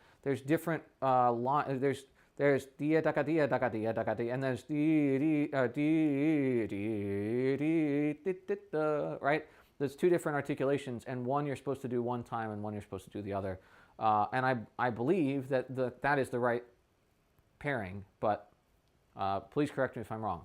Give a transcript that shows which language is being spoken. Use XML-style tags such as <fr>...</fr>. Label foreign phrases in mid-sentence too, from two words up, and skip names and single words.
<en>There's different there's dia daka dia daka dia daka dia, and there's right? There's two different articulations, and one you're supposed to do one time, and one you're supposed to do the other. And I believe that that is the right pairing, but please correct me if I'm wrong.</en>